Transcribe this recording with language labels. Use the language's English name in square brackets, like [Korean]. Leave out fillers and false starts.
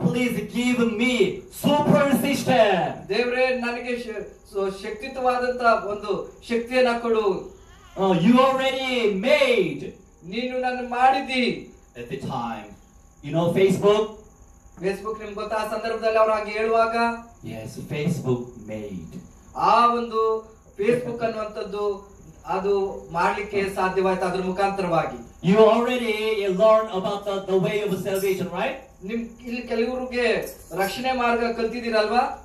[English] Please give me super system. [Kannada] ದೇವರೇ, ನನಗೆ ಶಕ್ತಿಯುತವಾದಂತ ಒಂದು ಶಕ್ತಿಯನ್ನ ಕೊಡು. [English] You already made. [Kannada] ನೀನು ನನ್ನ ಮಾಡಿದಿ. [English] At the time, you know Facebook. [Kannada] Facebook ನಿಮ್ಗೆ ಗೊತ್ತಾ? ಆ ಸಂದರ್ಭದಲ್ಲಿ ಅವ್ರು ಹಾಗೆ ಹೇಳುವಾಗ, [English] Yes, Facebook made. [Kannada] ಆ ಒಂದು ಫೇಸ್ಬುಕ್ ಅನ್ನುವಂಥದ್ದು ಅದು ಮಾಡ್ಲಿಕ್ಕೆ ಸಾಧ್ಯವಾಯ್ತು ಅದ್ರ ಮುಖಾಂತರವಾಗಿ. [English] You already learned about the way of salvation, right? [Kannada] ನಿಮ್ ಇಲ್ಲಿ ಕೆಲವರಿಗೆ ರಕ್ಷಣೆ ಮಾರ್ಗ ಕಲ್ತಿದ್ದೀರಲ್ವಾ?